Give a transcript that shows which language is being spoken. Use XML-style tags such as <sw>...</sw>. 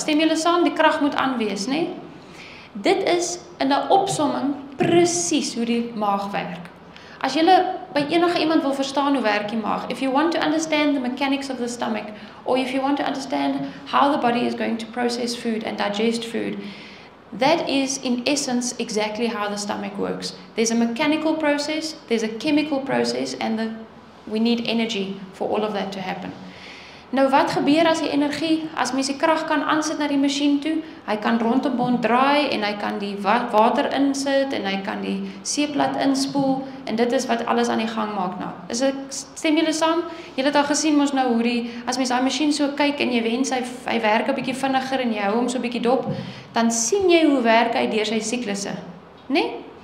<af>Stem julle saam, die krag moet aan wees, né? Dit is in 'n opsomming presies hoe die maag werk. As julle by enige iemand wil verstaan hoe werk die maag,</af> <en>if you want to understand the mechanics of the stomach, or if you want to understand how the body is going to process food and digest food, that is in essence exactly how the stomach works. There's a mechanical process, there's a chemical process, and we need energy for all of that to happen.</en> <af>Nou wat gebeur as die energie, as mens die krag kan aansit na die masjien toe, hy kan rondom draai en hy kan die water insit en hy kan die seeplat inspoel en dit is wat alles aan die gang maak nou. Stem julle saam? Julle het al gesien mos nou hoe as mens daai masjien so kyk en jy wens hy werk 'n bietjie vinniger en jy hou hom so 'n bietjie dop, dan sien jy hoe werk hy deur sy siklusse, né?</af>